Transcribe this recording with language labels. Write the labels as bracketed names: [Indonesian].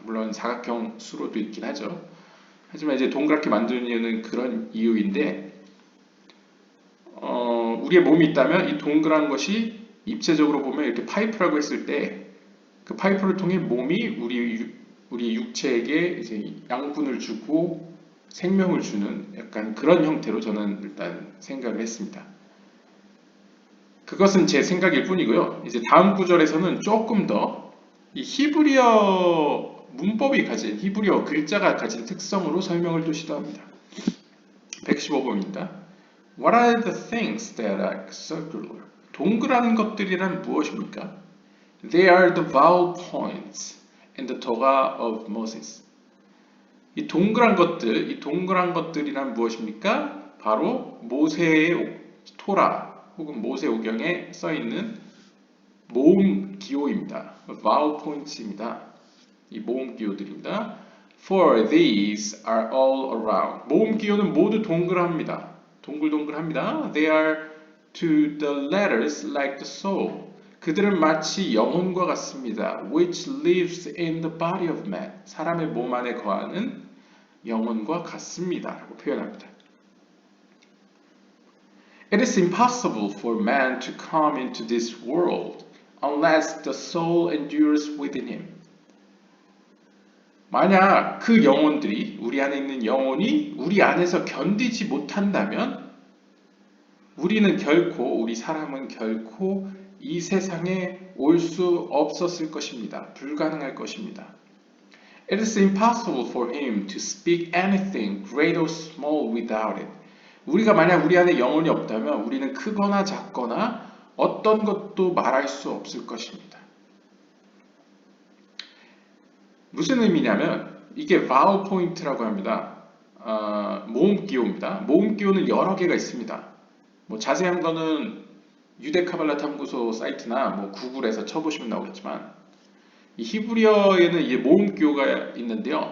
[Korean] 물론 사각형 수로도 있긴 하죠. 하지만 이제 동그랗게 만드는 이유는 그런 이유인데 우리의 몸이 있다면 이 동그란 것이 입체적으로 보면 이렇게 파이프라고 했을 때 그 파이프를 통해 몸이 우리 육체에게 이제 양분을 주고 생명을 주는 약간 그런 형태로 저는 일단 생각을 했습니다. 그것은 제 생각일 뿐이고요. 이제 다음 구절에서는 조금 더 이 히브리어 문법이 가진, 히브리어 글자가 가진 특성으로 설명을 또 시도합니다. 115번입니다. [English] What are the things that are circular? [Korean] 동그란 것들이란 무엇입니까? [English] They are the vowel points in the Torah of Moses. [Korean] 이 동그란 것들이란 무엇입니까? 바로 모세의 토라 혹은 모세오경에 써 있는 모음 기호입니다. vowel points입니다. 이 모음 기호들입니다. [English] For these are all around. [Korean] 모음 기호는 모두 동그랍니다. 동글동글합니다. [English] They are to the letters like the soul. [Korean] 그들은 마치 영혼과 같습니다. [English] Which lives in the body of man. [Korean] 사람의 몸 안에 거하는 영혼과 같습니다. 라고 표현합니다. [English] It is impossible for man to come into this world unless the soul endures within him. [Korean] 만약 그 영혼들이, 우리 안에 있는 영혼이 우리 안에서 견디지 못한다면 우리 사람은 결코 이 세상에 올 수 없었을 것입니다. 불가능할 것입니다. [English] It is impossible for him to speak anything great or small without it. [Korean] 우리가 만약 우리 안에 영혼이 없다면 우리는 크거나 작거나 어떤 것도 말할 수 없을 것입니다. 무슨 의미냐면 이게 vowel point라고 합니다. 모음 기호입니다. 모음 기호는 여러 개가 있습니다. 뭐 자세한 거는 유대카발라 탐구소 사이트나 뭐 구글에서 쳐보시면 나오겠지만 이 히브리어에는 이 모음 기호가 있는데요.